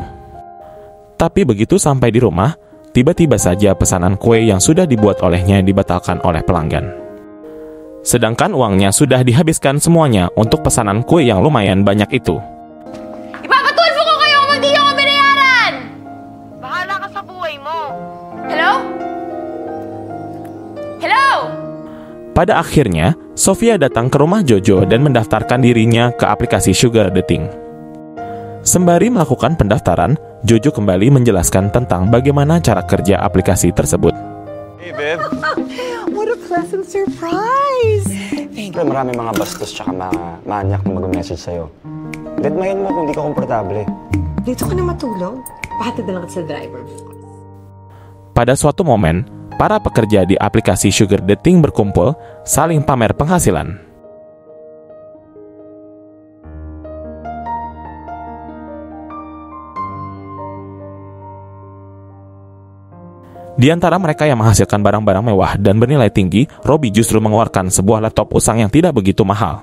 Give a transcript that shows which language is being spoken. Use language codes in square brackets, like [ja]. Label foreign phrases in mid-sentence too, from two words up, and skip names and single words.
[id] Tapi begitu sampai di rumah, tiba-tiba saja pesanan kue yang sudah dibuat olehnya dibatalkan oleh pelanggan. Sedangkan uangnya sudah dihabiskan semuanya untuk pesanan kue yang lumayan banyak itu. [tl] Ipapatulfo ko kayo kung hindi ako binayaran! Bahala ka sa buhay mo. Hello? Hello? [id] Pada akhirnya, Sofia datang ke rumah Jojo dan mendaftarkan dirinya ke aplikasi [en] sugar dating. [id] Sembari melakukan pendaftaran, Jojo kembali menjelaskan tentang bagaimana cara kerja aplikasi tersebut. [en] Hey, babe. What a pleasant surprise! [tl] Siyempre, marami mga bastos tsaka mga manyak na mag-message sa'yo. Ditmahin mo kung di ka komportable. Dito ka na matulog? Pahatid na lang kita sa driver. [id] Pada suatu momen, para pekerja di aplikasi [en] sugar dating [id] berkumpul, saling pamer penghasilan. Di antara mereka yang menghasilkan barang-barang mewah dan bernilai tinggi, Robby justru mengeluarkan sebuah laptop usang yang tidak begitu mahal.